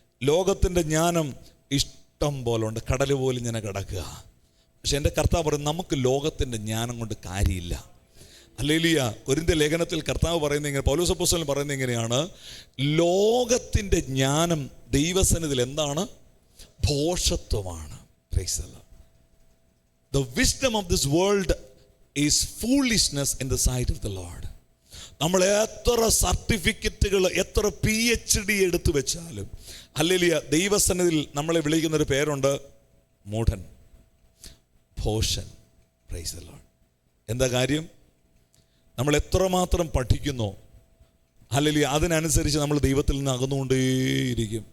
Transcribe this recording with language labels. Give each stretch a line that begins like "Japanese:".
Malayalam: ലോകത്തിൻ്റെ ജ്ഞാനം ഇഷ്ടം പോലെ ഉണ്ട്, കടൽ പോലെ ഇങ്ങനെ കിടക്കുക. പക്ഷെ എൻ്റെ കർത്താവ് പറയും, നമുക്ക് ലോകത്തിൻ്റെ ജ്ഞാനം കൊണ്ട് കാര്യമില്ല. ഹല്ലേലൂയ. കൊരിന്ത്യർ ലേഖനത്തിൽ കർത്താവ് പറയുന്നത് ഇങ്ങനെ, പൗലോസ് അപ്പോസ്തലൻ പറയുന്നത് ഇങ്ങനെയാണ്, ലോകത്തിൻ്റെ ജ്ഞാനം ദൈവസന്നിധിയിൽ എന്താണ്? ഭോഷത്വമാണ്.
English: Praise the Lord. The wisdom of this world is foolishness in the sight of the Lord.
Malayalam: നമ്മൾ എത്ര സർട്ടിഫിക്കറ്റുകൾ, എത്ര PhD എടുത്തു വെച്ചാലും ഹല്ലേലൂയ, ദൈവസന്നിധിയിൽ നമ്മളെ വിളിക്കുന്നൊരു പേരുണ്ട്, മൂഢൻ, ഭോഷൻ.
English: Praise the Lord.
Malayalam: എന്താ കാര്യം? നമ്മൾ എത്രമാത്രം പഠിക്കുന്നോ ഹല്ലേലൂയ, അതിനനുസരിച്ച് നമ്മൾ ദൈവത്തിൽ നിന്ന് അകന്നുകൊണ്ടേയിരിക്കും.